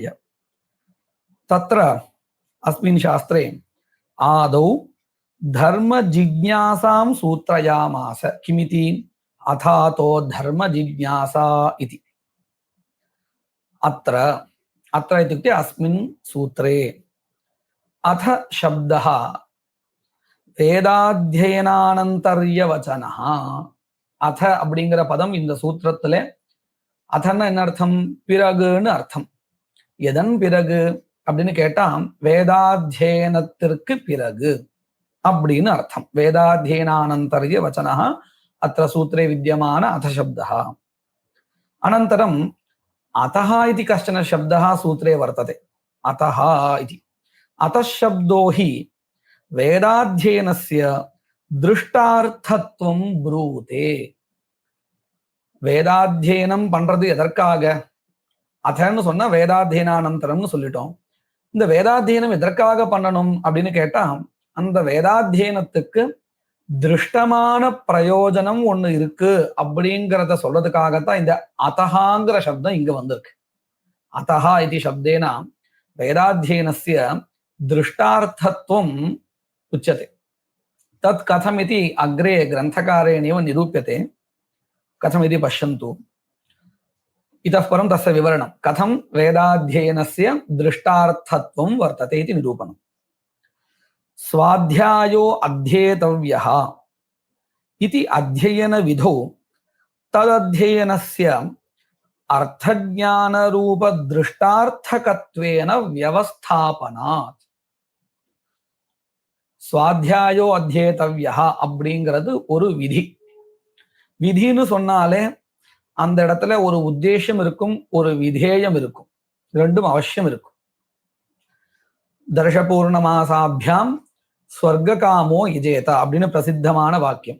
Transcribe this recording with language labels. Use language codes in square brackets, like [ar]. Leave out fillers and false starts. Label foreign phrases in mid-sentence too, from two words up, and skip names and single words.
[sa] तत्र अस्मिन् शास्त्रे आदौ धर्म जिज्ञासां सूत्रयामास। किमिति? अथातो धर्म जिज्ञासा इति। अत्र इत्युक्ते अस्मिन् सूत्रे अथ शब्दः வேதாத்தியனானந்தர்யவச்சனஹ. [ta] அத அப்படிங்கிற பதம் இந்த சூத்திரத்துல அதன்னா என்ன அர்த்தம்? பிறகுன்னு அர்த்தம். எதன் பிறகு அப்படின்னு கேட்டா வேதாத்தியனத்திற்கு பிறகு அப்படின்னு அர்த்தம். [sa] वेदाध्ययनानन्तर्यवचनः अत्र सूत्रे विद्यमान अथ शब्दः. அனந்தரம் अतः इति कश्चन शब्दः सूत्रे वर्तते। अतः इति अतः शब्दो हि वेदाध्ययनस्य दृष्टार्थत्वं ब्रूते। [ta] வேதாத்தியனம் பண்றது எதற்காக? அதன்னு சொன்னா வேதாத்தியனானந்தரம்னு சொல்லிட்டோம். இந்த வேதாத்தியனம் எதற்காக பண்ணணும் அப்படின்னு கேட்டா, அந்த வேதாத்தியனத்துக்கு திருஷ்டமான பிரயோஜனம் ஒண்ணு இருக்கு அப்படிங்கிறத சொல்றதுக்காகத்தான் இந்த அதஹாங்கிற சப்தம் இங்க வந்திருக்கு. [sa] अथः इति शब्देन वेदाध्ययनस्य दृष्टार्थत्वम् उच्यते। तत् कथमिति अग्रे ग्रन्थकारेणैव निरूप्यते। कथमिति पश्यन्तु। इतः परं तस्य विवरणं कथं वेदाध्ययनस्य दृष्टार्थत्वं वर्तते इति निरूपणम्। स्वाध्यायो अध्येतव्यः इति अध्ययनविधौ तदध्ययनस्य अर्थज्ञानरूपदृष्टार्थकत्वेन व्यवस्थापनात्। स्वाध्यायो अध्येतव्यः [ta] அப்படிங்கிறது ஒரு விதி. விதின்னு சொன்னாலே அந்த இடத்துல ஒரு உத்தேசம் இருக்கும், ஒரு விதேயம் இருக்கும், ரெண்டும் அவசியம் இருக்கும். [sa] दर्शपूर्णमासाभ्याम् स्वर्ग कामो यजेत [ta] அப்படின்னு பிரசித்தமான வாக்கியம்.